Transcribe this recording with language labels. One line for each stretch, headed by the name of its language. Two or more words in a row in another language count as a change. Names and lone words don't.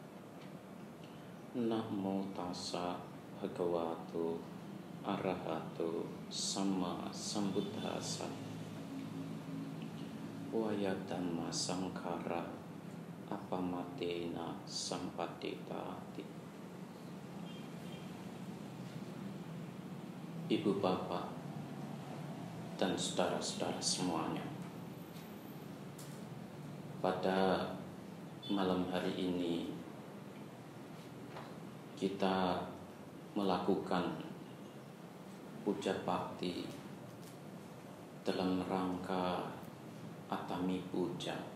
Pali: Namo tassa bhagavato arahato sama sambuddhassa. Waya dhamma sankhara apamatena sampatitati.
Indonesian: Ibu bapak dan saudara-saudara semuanya, pada malam hari ini kita melakukan puja bakti dalam rangka Atami Puja.